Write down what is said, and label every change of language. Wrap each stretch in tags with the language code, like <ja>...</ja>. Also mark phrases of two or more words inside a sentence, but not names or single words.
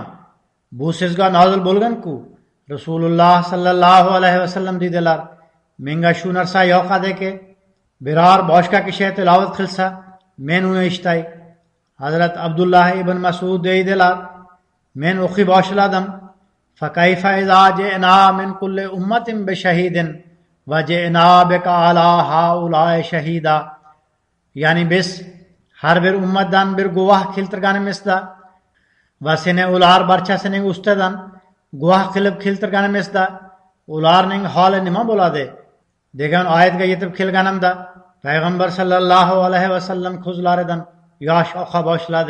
<uz>Bu sizga nozil bo'lgan-ku. Rasululloh sallallohu alayhi vasallam dedilar: Menga shu narsa yoqadiki, biror boshqa kishi tilovat qilsa, men uni eshitay. Hazrat Abdullah ibn Mas'ud deydilar: Men o'qiy boshladim.</uz> <ar>فكيف إذا جئنا من كل أمة بشهيد وجئنا بك على هؤلاء شهيدا.</ar> <uz>Ya'ni biz har bir ummatdan bir guvoh keltirganimizda va seni ular barchasining ustidan guvoh qilib keltirganimizda ularning holi nima bo'ladi degan oyatga yetib kelganimda Payg'ambar sallallohu alayhi vasallam ko'zlaridan yosh oqa boshladi.</uz>